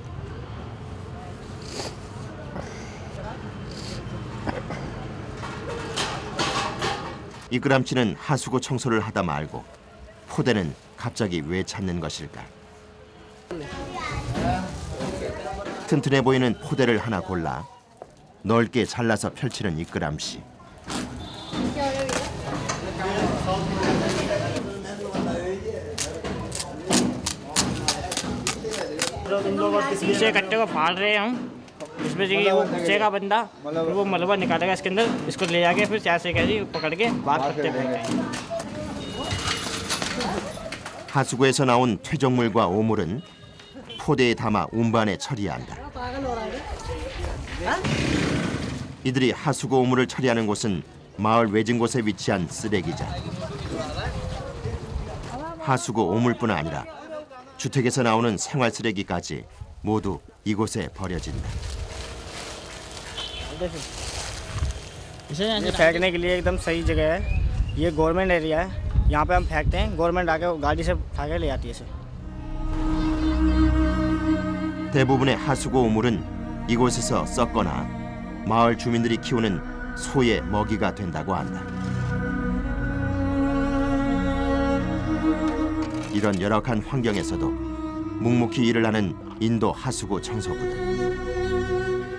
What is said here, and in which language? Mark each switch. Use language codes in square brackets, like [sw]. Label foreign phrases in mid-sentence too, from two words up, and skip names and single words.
[ko] 이끄람 씨는 하수구 청소를 하다 말고 포대는 갑자기 왜 찾는 것일까? 튼튼해 보이는 포대를 하나 골라 넓게 잘라서 펼치는 이끄람 씨. [hi] शीशे कट्टे को फाड़ रहे हैं हम। इसमें से वो घुसेगा बंदा, फिर वो मलबा निकालेगा इसके अंदर, इसको ले जाके फिर चार से कैसे पकड़ के बाहर कट्टे फेंकेंगे। [ko] 하수구에서 나온 퇴적물과 오물은 포대에 담아 운반에 처리한다. 이들이 하수구 오물을 처리하는 곳은 마을 외진 곳에 위치한 쓰레기장. 하수구 오물뿐 아니라 주택에서 나오는 생활 쓰레기까지 모두 이곳에 버려진다. [hi] ये फेंकने के लिए एकदम सही जगह है। ये [en] government area [hi] है, यहाँ पे हम फेंकते हैं, गवर्नमेंट आके गाड़ी से उठा के ले जाती है इसे। [ko] 대부분의 하수구 오물은 이곳에서 썩거나 마을 주민들이 키우는 소의 먹이가 된다고 한다. 이런 열악한 환경에서도 묵묵히 일을 하는 인도 하수구 청소부들.